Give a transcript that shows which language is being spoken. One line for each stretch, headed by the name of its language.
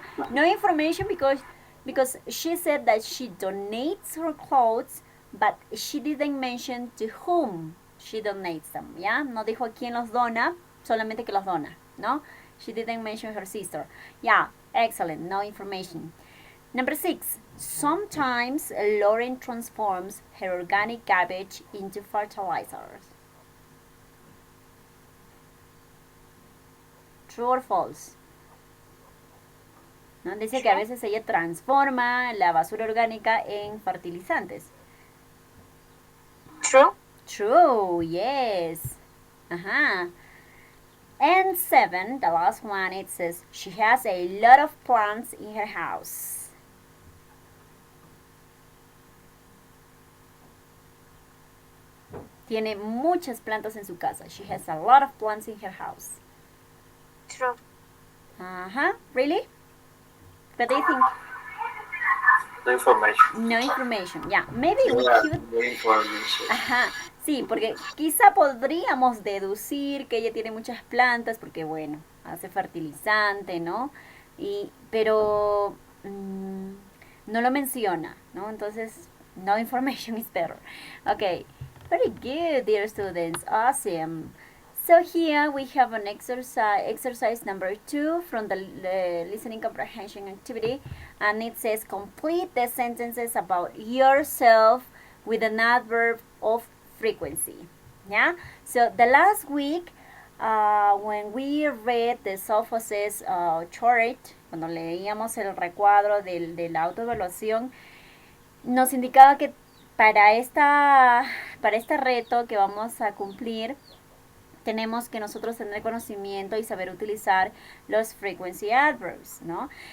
English: No information because she said that she donates her clothes, but she didn't mention to whom she donates them.
Spanish: ¿Ya? No dijo a quién los dona, solamente que los dona, ¿no?
English: She didn't mention her sister. Yeah, excellent. No information. Number 6. Sometimes Lauren transforms her organic garbage into fertilizers. True or false?
Spanish: ¿No? Dice que a veces ella transforma la basura orgánica en fertilizantes.
English: True. True, yes. Uh-huh. And 7, the last one, it says she has a lot of plants in her house.
Spanish: Tiene muchas plantas en su casa.
English: She has a lot of plants in her house. True. Uh-huh. Really? What do you think? No information. No information. Yeah. Maybe we Yeah, could. no information. Ajá.
Spanish: Sí, porque quizá podríamos deducir que ella tiene muchas plantas porque, bueno, hace fertilizante, ¿no? Pero no lo menciona, ¿no?
English: Entonces, no information is better. Okay. Very good, dear students. Awesome. So here we have an exercise number 2 from the listening comprehension activity, and it says complete the sentences about yourself with an adverb of frequency. Yeah. So the last week, when we read the self-assess chart,
Spanish: cuando leíamos el recuadro de la autoevaluación, nos indicaba que para este reto que vamos a cumplir, tenemos que nosotros tener conocimiento y saber utilizar los frequency adverbs, ¿no?